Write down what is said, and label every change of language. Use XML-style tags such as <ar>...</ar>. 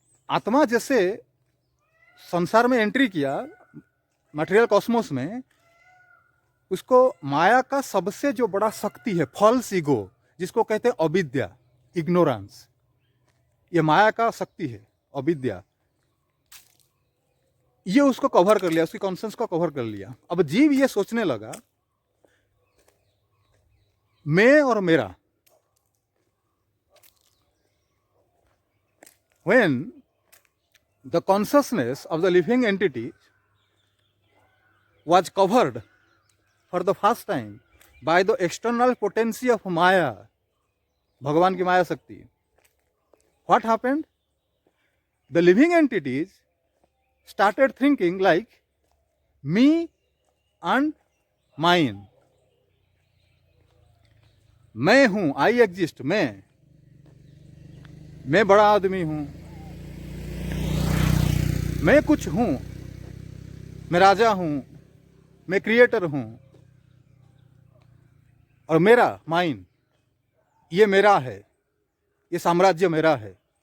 <hi>आत्मा जैसे संसार में एंट्री किया, मटेरियल कॉस्मोस में, उसको माया का सबसे जो बड़ा शक्ति है, फॉल्स ईगो, जिसको कहते हैं अविद्या, इग्नोरेंस, ये माया का शक्ति है, अविद्या। ये उसको कवर कर लिया, उसकी कॉन्शियस को कवर कर लिया। अब जीव ये सोचने लगा मैं और मेरा।</hi> <en>When the consciousness of the living entity was covered for the first time by the external potency of Maya,</en> <hi>भगवान की माया शक्ति,</hi> <en>what happened? The living entities started thinking like me and mine.</en> <hi>मैं हूं,</hi> <en>I exist,</en> <hi>मैं बड़ा आदमी हूं, मैं कुछ हूं, मैं राजा हूं, मैं क्रिएटर हूं, और मेरा, माइन, ये मेरा है, ये साम्राज्य मेरा है,</hi>